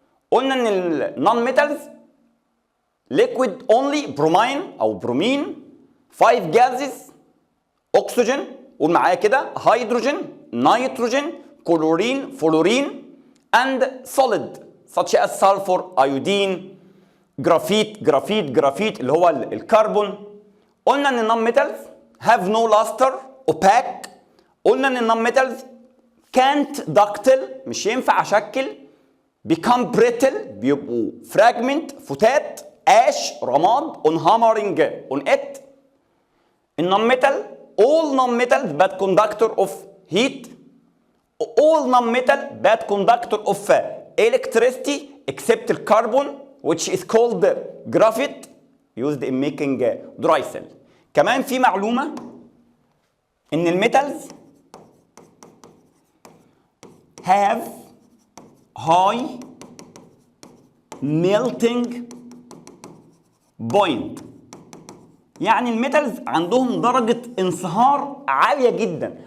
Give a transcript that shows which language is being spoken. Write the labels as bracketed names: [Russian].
[Arabic] قلنا ان النون ميتالز [English] liquid only bromine او bromine, 5 gases، oxygen، [Arabic] قول معايا كده، [English] hydrogen، nitrogen، chlorine، fluorine، and solid such as sulfur، iodine، [Arabic] جرافيت اللي هو الكربون. قلنا ان النون ميتالز [English] have no luster، opaque. [Arabic] قلنا ان النون ميتالز [English] can't ductile، [Arabic] مش ينفع اشكل. [English] become brittle، [Arabic] بيبقوا [English] fragment، فتات. ash، رماد. on hammering on it. [Arabic] النون ميتال [English] all non-metals bad conductor of heat. all non-metal bad conductor of electricity except the carbon which is called graphite used in making dry cell. [Arabic] كمان في معلومة ان الميتالز [English] have high melting point. [Arabic] يعني الميتالز عندهم درجة انصهار عالية جدا.